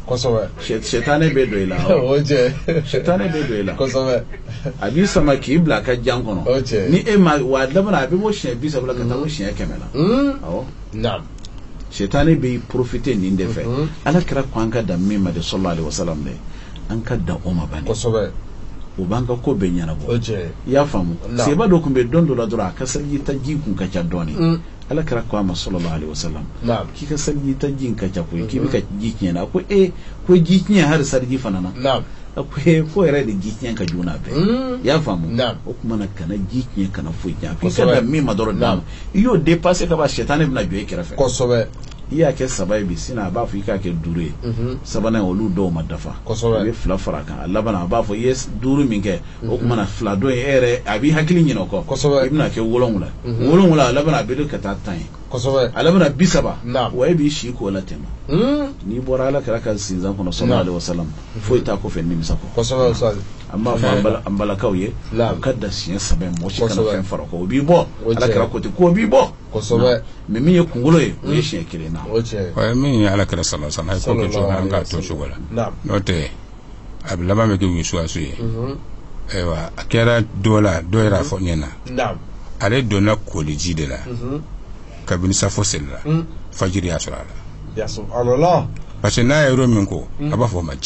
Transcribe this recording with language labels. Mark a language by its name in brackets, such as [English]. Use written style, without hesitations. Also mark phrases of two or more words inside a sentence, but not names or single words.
[Bambara] kosɛbɛ shetane bɛ don i la o cɛ shetane bɛ don i la kosɛbɛ a b'i sama k'i bila a ka jan kɔnɔ o cɛ ni e ma wa laban na a bɛ bɔ siɲɛ 30 la ka taa fɔ siɲɛ 100 la awɔ naam shetane bɛ profiter nin de fɛ ala kira ko an ka dan min ma de [Arabic] صلى الله عليه وسلم [Bambara] de an ka dan o ma bani kosɛbɛ o b'an ka ko bɛɛ ɲɛnabɔ o cɛ i y'a faamu seba dɔ tun bɛ don dɔ la dɔrɔn a ka seliji ta ji kun ka ca dɔɔni ala kira ko a ma [Arabic] صلى الله عليه وسلم [Bambara] k'i ka seliji ta ji ka ca koyi k'i bɛ ka ji tiɲɛ ko ko ji tiɲɛ har seliji fana na naam ko yɛrɛ de ji tiɲɛ ka jugu n'a bɛɛ i y'a faamu o tuma na kana ji tiɲɛ kana foyi tiɲɛ k'i ka dan min ma dɔrɔn d'a ma i y'o dépasser ka ban shetane bɛna jɔ i kɛrɛfɛ kosɛbɛ i y'a kɛ 7 ye bi sinon a b'a fɔ i k'a kɛ 5 ye 7nan olu dɔw ma dafa kosɛbɛ i bɛ 2 fara kan a laban a b'a fɔ i ye 5 min kɛ o tuma na 2 dɔ in e yɛrɛ a b'i hakili ɲinɛ o kɔ kosɛbɛ i bɛna kɛ 7 7 a laban a bɛ don ka taa 10 ye kosɛbɛ a laban 30 naam wa e b'i si k'o la tɛmɛ n'i bɔra ala kɛra ka sinzan kɔnɔ [Arabic] صلى الله عليه وسلم [Bambara] foyi t'a kɔfɛ nimisa kɔ kosɛbɛ ustaz an b'a fɔ an balakaw ye u ka da siɲɛ 7 mɔgɔ si kana fɛn fara o kɔ o b'i bɔ ala kɛra ko ten ko o b'i bɔ kosɛbɛ mais min ye kunkolo ye o ye siɲɛ 1 na o cɛ o ye min ye ala kɛra [Arabic] صلى الله عليه وسلم [Bambara] a ye ko kɛ cogo min an k'a to cogo la n'o tɛ a bɛ laban bɛ kɛ wisuwasu ye ayiwa a kɛra dɔ la dɔ yɛrɛ a fɔ ɲɛ na ale donna koliji de la kabini safo seli la fajiri y'a sɔrɔ a la [Arabic] يا سبحان الله [French] parce que [Bambara] n'a ye yɔrɔ min ko a b'a fɔ o ma jɛ